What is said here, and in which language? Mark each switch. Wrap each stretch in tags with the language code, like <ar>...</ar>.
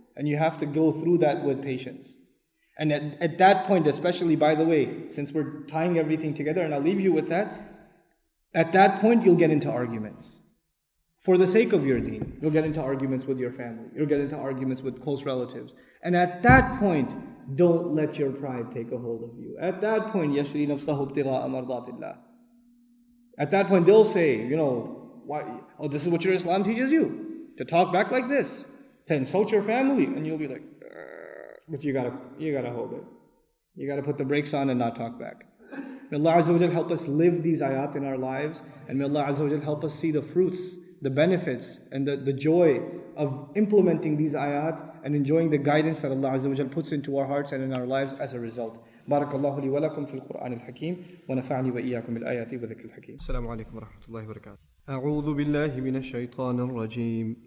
<en>And you have to go through that with patience. And at that point, especially, by the way, since we're tying everything together, and I'll leave you with that, at that point, you'll get into arguments. For the sake of your deen, you'll get into arguments with your family. You'll get into arguments with close relatives. And at that point, don't let your pride take a hold of you. At that point,</en> <ar>يَشْرِي نَفْسَهُ ابْتِغَاءَ مَرْضَاتِ اللَّهِ.</ar> <en>At that point, they'll say, why? Oh, this is what your Islam teaches you, to talk back like this, to insult your family, and you'll be like, but you gotta hold it. You gotta put the brakes on and not talk back. May Allah Azza wa Jal help us live these ayat in our lives, and may Allah Azza wa Jal help us see the fruits, the benefits, and the joy of implementing these ayat and enjoying the guidance that Allah Azza wa Jal puts into our hearts and in our lives as a result.</en> <ar>بارك الله لي ولكم في القرآن الحكيم ونفعني وإياكم بالآيات وذكر الحكيم. السلام عليكم ورحمة الله وبركاته. أعوذ بالله من الشيطان الرجيم.</ar>